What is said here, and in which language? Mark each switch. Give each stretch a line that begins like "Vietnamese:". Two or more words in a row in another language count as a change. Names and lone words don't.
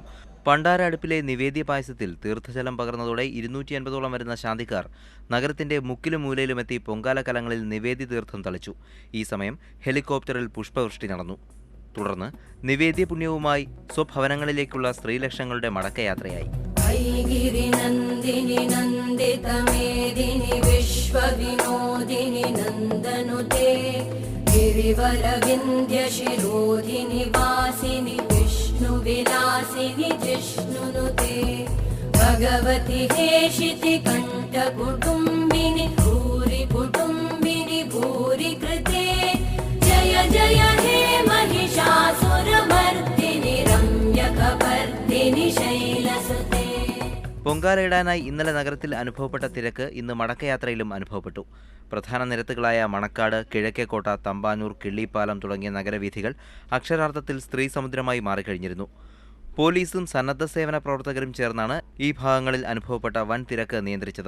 Malayalam: പണ്ടാര അടുപ്പിലെ നിവേദ്യ പായസത്തിൽ തീർത്ഥജലം പകർന്നതോടെ 250ഓളം വരുന്ന ശാന്തിക്കാർ നഗരത്തിന്റെ മുക്കിലും മൂലയിലുമെത്തി പൊങ്കാല കലങ്ങളിൽ നിവേദ്യ തീർത്ഥം തളിച്ചു. ഈ സമയം ഹെലികോപ്റ്ററിൽ പുഷ്പവൃഷ്ടി നടന്നു. തുടർന്ന് നിവേദ്യ പുണ്യവുമായി സ്വഭവനങ്ങളിലേക്കുള്ള സ്ത്രീലക്ഷങ്ങളുടെ മടക്കയാത്രയായി.
Sanskrit: विलासिनि जिष्णुनुते भगवति हेशिति कण्ठकुटुम्बिनि भूरि कुटुम्बिनि भूरि कृते जय जय हे महिषासुरमर्दिनि रम्यकपर्दिनि शैलसुते.
Malayalam: പൊങ്കാലയിടാനായി ഇന്നലെ നഗരത്തിൽ അനുഭവപ്പെട്ട തിരക്ക് ഇന്ന് മടക്കയാത്രയിലും അനുഭവപ്പെട്ടു. പ്രധാന നിരത്തുകളായ മണക്കാട്, കിഴക്കേക്കോട്ട, തമ്പാനൂർ, കിള്ളിപ്പാലം തുടങ്ങിയ നഗരവീഥികൾ അക്ഷരാർത്ഥത്തിൽ സ്ത്രീ സമുദ്രമായി മാറിക്കഴിഞ്ഞിരുന്നു. പോലീസും സന്നദ്ധ സേവന പ്രവർത്തകരും ചേർന്നാണ് ഈ ഭാഗങ്ങളിൽ അനുഭവപ്പെട്ട വൻ തിരക്ക് നിയന്ത്രിച്ചത്.